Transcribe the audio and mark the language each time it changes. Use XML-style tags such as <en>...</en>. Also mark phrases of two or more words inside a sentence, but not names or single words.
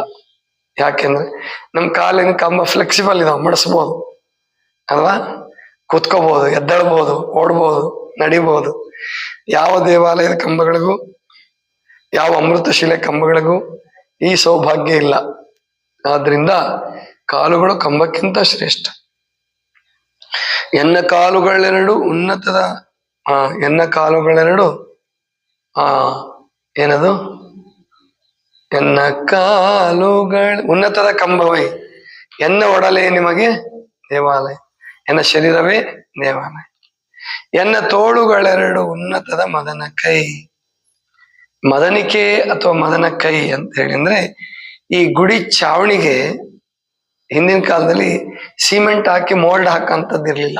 <kn>ಯಾಕೆಂದ್ರೆ ನಮ್ ಕಾಲಿನ ಕಂಬ ಫ್ಲೆಕ್ಸಿಬಲ್ ಇದಾವ, ಮಡಿಸ್ಬೋದು ಅಲ್ವಾ? ಕೂತ್ಕೋಬಹುದು, ಎದ್ದೇಳ್ಬೋದು, ಓಡ್ಬೋದು, ನಡಿಬಹುದು. ಯಾವ ದೇವಾಲಯದ ಕಂಬಗಳಿಗೂ ಯಾವ ಅಮೃತಶಿಲೆ ಕಂಬಗಳಿಗೂ ಈ ಸೌಭಾಗ್ಯ ಇಲ್ಲ. ಆದ್ರಿಂದ ಕಾಲುಗಳು ಕಂಬಕ್ಕಿಂತ ಶ್ರೇಷ್ಠ. ಎನ್ನ ಕಾಲುಗಳೆರಡು ಉನ್ನತದ ಎನ್ನ ಕಾಲುಗಳೆರಡು ಏನದು, ಎನ್ನ ಕಾಲುಗಳ ಉನ್ನತದ ಕಂಬವೇ. ಎನ್ನ ಒಡಲೆ ನಿಮಗೆ ದೇವಾಲಯ, ಎನ್ನ ಶರೀರವೇ ದೇವಾಲಯ. ಎನ್ನ ತೋಳುಗಳೆರಡು ಉನ್ನತದ ಮದನ ಕೈ. ಮದನಿಕೆ ಅಥವಾ ಮದನ ಕೈ ಅಂತ ಹೇಳಿ ಅಂದ್ರೆ ಈ ಗುಡಿ ಚಾವಣಿಗೆ ಹಿಂದಿನ ಕಾಲದಲ್ಲಿ ಸಿಮೆಂಟ್ ಹಾಕಿ ಮೋಲ್ಡ್ ಹಾಕಂತದ್ದು ಇರ್ಲಿಲ್ಲ.</kn>